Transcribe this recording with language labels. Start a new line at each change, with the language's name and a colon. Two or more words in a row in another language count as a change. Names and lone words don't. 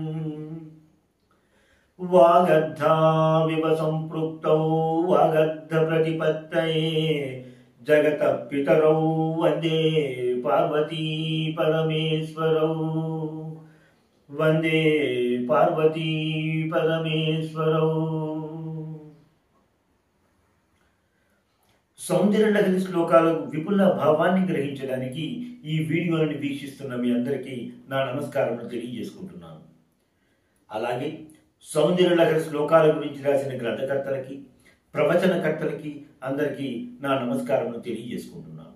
Sanskrit: वागर्धाविव सम्पृक्तौ वागर्धप्रतिपत्तये जगतः पितरौ वन्दे पार्वती परमेश्वरौ। वन्दे पार्वती परमेश्वरौ।
Telugu: సౌందర్యలహరి శ్లోకాలకు విపుల భావాన్ని గ్రహించడానికి ఈ వీడియోలను వీక్షిస్తున్న మీ అందరికీ నా నమస్కారాలను తెలియజేసుకుంటున్నాను. అలాగే సౌందర్యలహరి శ్లోకాల గురించి రాసిన గ్రంథకర్తలకి ప్రవచనకర్తలకి అందరికీ నా నమస్కారాలను తెలియజేసుకుంటున్నాను.